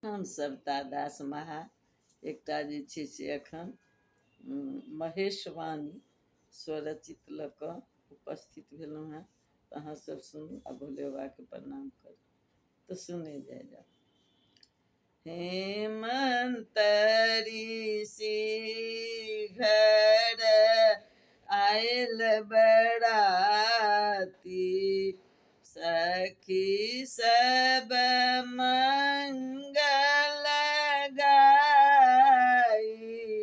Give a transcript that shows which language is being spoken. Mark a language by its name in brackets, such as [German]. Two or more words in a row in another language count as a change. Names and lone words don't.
[Maithili] हम सविता दास महा एकटा जे छै से एखन महेशवाणी स्वरचित लऽ कऽ उपस्थित भेलहुँ हेँ। तऽ अहाँसभ सुनू आ भोले बाबाके प्रणाम करू। तऽ सुने जाय जाओ। हेमंत ऋषि घर आयल बराती, सखी सब मंगल गाई।